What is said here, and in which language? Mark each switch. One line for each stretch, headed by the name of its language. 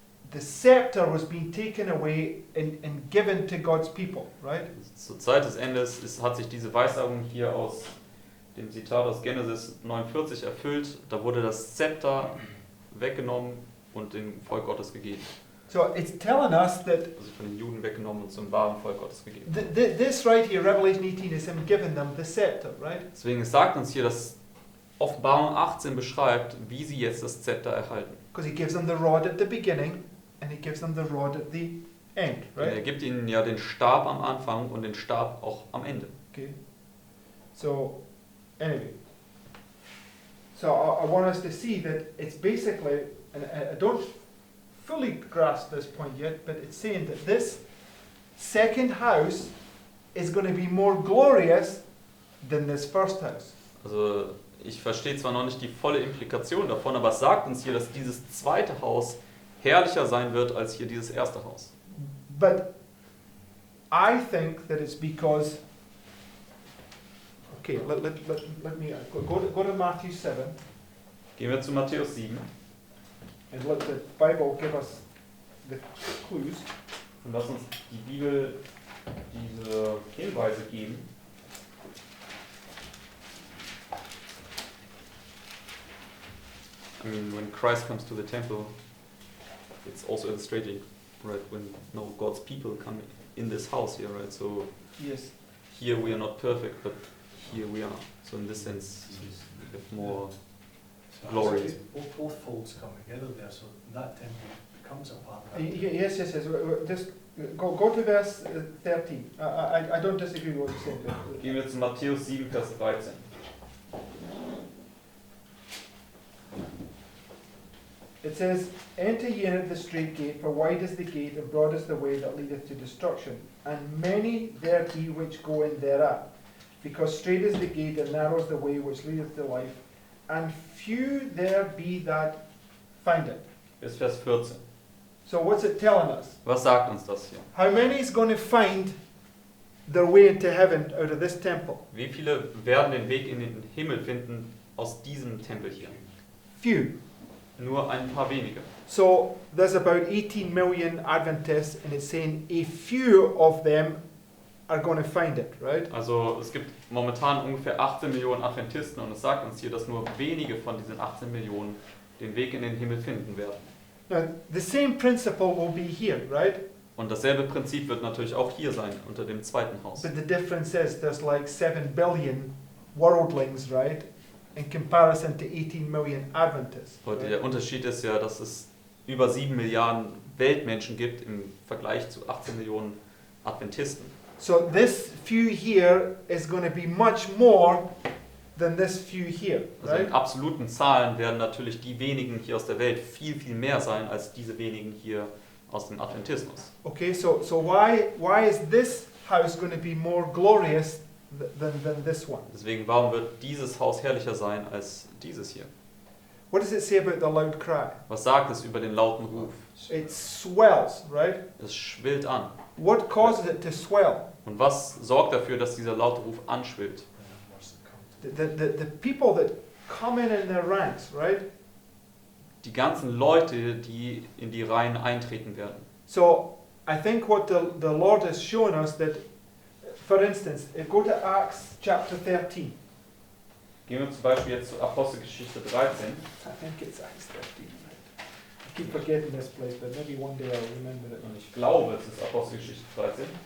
English: The scepter was being taken away and given to God's people, right?
German: Zur Zeit des Endes hat sich diese Weissagung hier aus dem Zitat aus Genesis 49 erfüllt. Da wurde das Zepter weggenommen und dem Volk Gottes gegeben.
English: So it's telling us that
German: Also von den Juden weggenommen und zum wahren Volk Gottes gegeben.
English: this right here, Revelation 18, is him giving them the scepter, right?
German: Deswegen sagt uns hier, dass Offenbarung 18 beschreibt, wie sie jetzt das Zepter erhalten.
English: Because he gives them the rod at the beginning and he gives them the rod at the end,
German: Denn er
English: right?
German: gibt ihnen ja den Stab am Anfang und den Stab auch am Ende.
English: Okay. So, anyway. So I want us to see that it's basically, and I don't fully grasp this point yet, but it's saying that this second house is going to be more glorious than this first house.
German: Also ich verstehe zwar noch nicht die volle Implikation davon, aber es sagt uns hier, dass dieses zweite Haus herrlicher sein wird als hier dieses erste Haus.
English: But I think that it's because, okay, let me go to Matthew 7
German: Gehen wir zu Matthäus 7
English: and let the Bible give us the clues.
German: und lass uns die Bibel diese Hinweise geben.
English: I mean, when Christ comes to the temple, it's also illustrating, right, when God's people come in this house here, right? So Yes. here we are not perfect, but here we are. So in this sense, we have more glory. Both folds come together there, so that temple becomes a part of that. Yes. Just go to verse 13. I don't disagree with what you're saying. But
German: Gehen wir zu Matthäus 7, Vers 13.
English: it says, enter ye in at the straight gate, for wide is the gate, and broad is the way that leadeth to destruction, and many there be which go in thereat. Because straight is the gate, and narrow is the way which leadeth to life, and few there be that find it.
German: Bis Vers 14.
English: So what's it telling us?
German: Was sagt uns das hier?
English: How many is going to find their way into heaven out of this temple?
German: Wie viele werden den Weg in den Himmel finden aus diesem Tempel hier?
English: Few.
German: Nur ein paar wenige.
English: So there's about 18 million Adventists, and it's saying a few of them are going to find it, right?
German: Also es gibt momentan ungefähr 18 Millionen Adventisten und es sagt uns hier, dass nur wenige von diesen 18 Millionen den Weg in den Himmel finden werden.
English: Now, the same principle will be here, right?
German: Und dasselbe Prinzip wird natürlich auch hier sein, unter dem zweiten Haus.
English: But the difference is there's like 7 billion worldlings, right? in comparison to 18 million Adventists.
German: Heute
English: right?
German: der Unterschied ist ja, dass es über 7 Milliarden Weltmenschen gibt im Vergleich zu 18 Millionen Adventisten.
English: So this few here is going to be much more than this few here,
German: Also
English: right?
German: in absoluten Zahlen werden natürlich die wenigen hier aus der Welt viel, viel mehr sein als diese wenigen hier aus dem Adventismus.
English: Okay, so why is this house going to be more glorious than this one?
German: Deswegen, warum wird dieses Haus herrlicher sein als dieses hier?
English: What does it say about the loud cry?
German: Was sagt es über den lauten Ruf?
English: It swells, right?
German: Es schwillt an.
English: What causes it to swell?
German: Und was sorgt dafür, dass dieser laute Ruf anschwillt?
English: The people that come in their ranks, right?
German: Die ganzen Leute, die in die Reihen eintreten werden.
English: So I think what the Lord has shown us that, for instance, go to Acts chapter 13.
German: Gehen wir zum Beispiel jetzt zur Apostelgeschichte 13.
English: I think it's Acts 13. Right? I keep forgetting this place, but maybe one day I'll remember it.
German: Und ich glaube, es ist Apostelgeschichte 13.